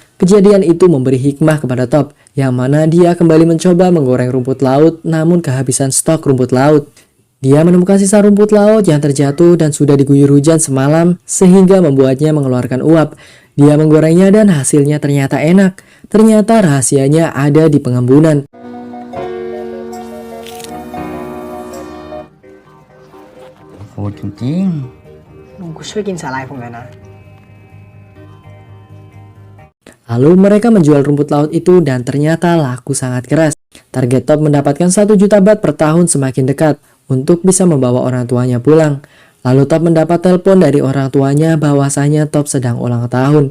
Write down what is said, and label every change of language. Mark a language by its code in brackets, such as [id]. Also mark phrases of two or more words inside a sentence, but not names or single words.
[id] Kejadian itu memberi hikmah kepada Top, yang mana dia kembali mencoba menggoreng rumput laut namun kehabisan stok rumput laut. Dia menemukan sisa rumput laut yang terjatuh dan sudah diguyur hujan semalam sehingga membuatnya mengeluarkan uap. Dia menggorengnya dan hasilnya ternyata enak. Ternyata rahasianya ada di pengembunan. Ủa chuyện chiến [th] ลุงกูช่วยกินสาหร่ายผมหน่อยนะ [id] Lalu mereka menjual rumput laut itu dan ternyata laku sangat keras. Target Top mendapatkan 1 juta baht per tahun semakin dekat untuk bisa membawa orang tuanya pulang. Lalu Top mendapat telepon dari orang tuanya bahwasanya Top sedang ulang tahun.